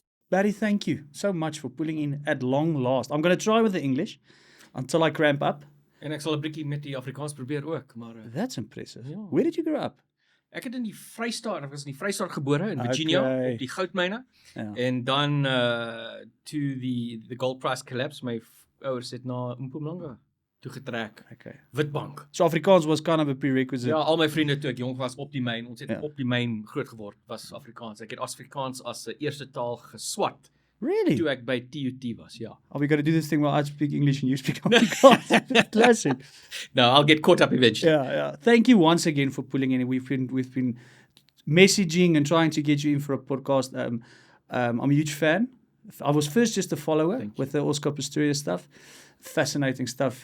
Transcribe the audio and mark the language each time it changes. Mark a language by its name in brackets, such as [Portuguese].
[English] Barry, thank you so much for pulling in at long last. I'm going to try with the English until I cramp up. [Afrikaans] En ek sal 'n bietjie met die Afrikaans probeer ook, maar [English] That's impressive. [Afrikaans] Ja. [English] Where did you grow up? [Afrikaans] ek het in die Vrystaat, ek was in die Vrystaat gebore in Virginia [English] Okay. [Afrikaans] op die goudmyne. Ja. En dan toe [English] the gold price collapse, [Afrikaans] my ouers het na Mpumalanga toe getrek. [English] Okay. [Afrikaans] Witbank. [English] So Afrikaans was kind of a prerequisite. [Afrikaans] Ja, al my vriende toe ek jong was op die myn, ons het Ja. op die myn groot geword, was Afrikaans. Ek het Afrikaans as 'n eerste taal geswat [English] Really? [Afrikaans] toe ek by TUT was, ja. [English] Are we going to do this thing where I speak English and you speak Afrikaans? Classic. No, I'll get caught up eventually. Yeah. Thank you once again for pulling in. We've been messaging and trying to get you in for a podcast. I'm a huge fan. I was first just a follower with the Oscar Pistorius stuff. Fascinating stuff.